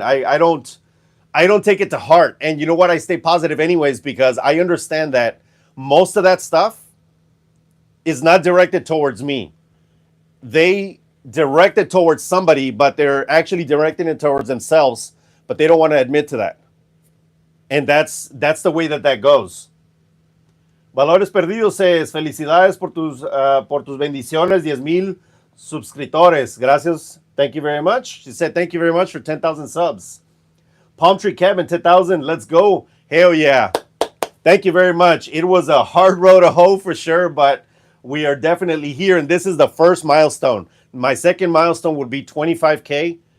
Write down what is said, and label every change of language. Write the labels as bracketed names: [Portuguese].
[English] I don't take it to heart. And you know what? I stay positive anyways, because I understand that most of that stuff is not directed towards me. They direct it towards somebody, but they're actually directing it towards themselves, but they don't want to admit to that. And that's the way that goes. [Spanish] Valores Perdidos es, felicidades por tus bendiciones, 10,000 suscriptores. Gracias [English] Thank you very much. She said, thank you very much for 10,000 subs. Palm Tree Cabin, 10,000. Let's go. Hell yeah. Thank you very much. It was a hard road to hoe for sure, but we are definitely here. And this is the first milestone. My second milestone would be 25K.